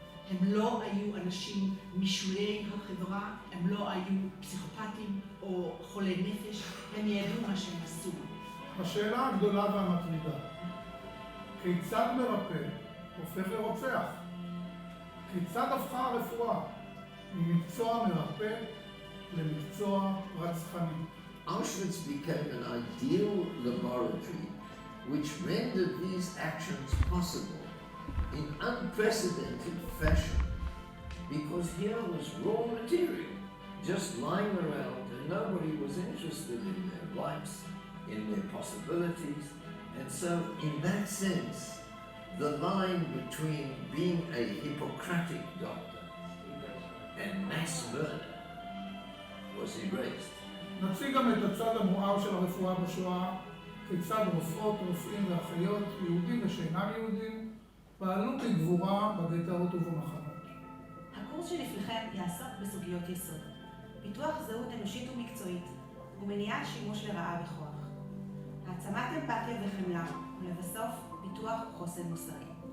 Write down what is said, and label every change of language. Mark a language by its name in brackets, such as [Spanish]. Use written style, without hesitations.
[Hebrew] הם לא היו אנשים משולי החברה, הם לא היו פסיכופטים או חולי נפש, הם ידעו מה שהם עשו. השאלה הגדולה והמטרידה, כיצד מרפא הופך לרוצח? כיצד הפכה הרפואה ממקצוע מרפא למקצוע רצחני? [English] Auschwitz became an ideal laboratory which rendered these actions possible in unprecedented fashion, because here was raw material just lying around and nobody was interested in their rights, in their possibilities, and so in that sense the line between being a Hippocratic doctor and mass murder was erased. [Hebrew] נציג גם את הצד המואר של הרפואה בשואה, כיצד רופאות, רופאים ואחיות, יהודים ושאינם יהודים, פעלו בגבורה בגטאות ובמחנות. הקורס שלפניכם יעסוק בסוגיות יסוד, פיתוח זהות אנושית ומקצועית ומניעת שימוש לרעה בכוח, העצמת אמפתיה וחמלה, ולבסוף פיתוח חוסן מוסרי.